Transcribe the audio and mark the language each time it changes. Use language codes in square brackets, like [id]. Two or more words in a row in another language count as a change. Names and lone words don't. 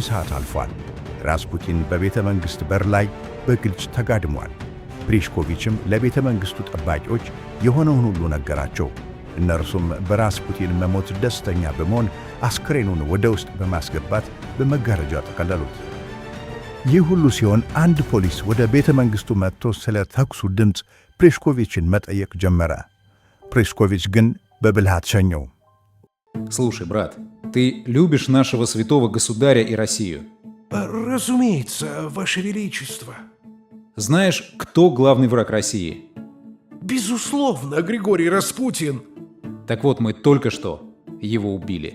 [am] ሰዓት አልፏል። ራስፑቲን በቤተ መንግሥት በር ላይ በግልጽ ተጋድሟል። ፕሪስኮቪችም ለቤተ መንግሥቱ ጠባቂዎች የሆነውን ሁሉ ነገራቸው። እነርሱም በራስፑቲን መሞት ደስተኛ በመሆን አስክሬኑን ወደ ውስጥ በማስገባት በመጋረጃ ጠቀለሉት። ይህ ሁሉ ሲሆን አንድ ፖሊስ ወደ ቤተ መንግሥቱ መጥቶ ስለ ተኩሱ ድምፅ ፕሪስኮቪችን መጠየቅ ጀመረ። ፕሪስኮቪች ግን በብልሃት ሸኘው። [ru] Слушай, брат, ты любишь нашего святого государя и Россию? Разумеется, Ваше Величество. Знаешь, кто главный враг России? Безусловно, Григорий Распутин. Так вот, мы только что его убили.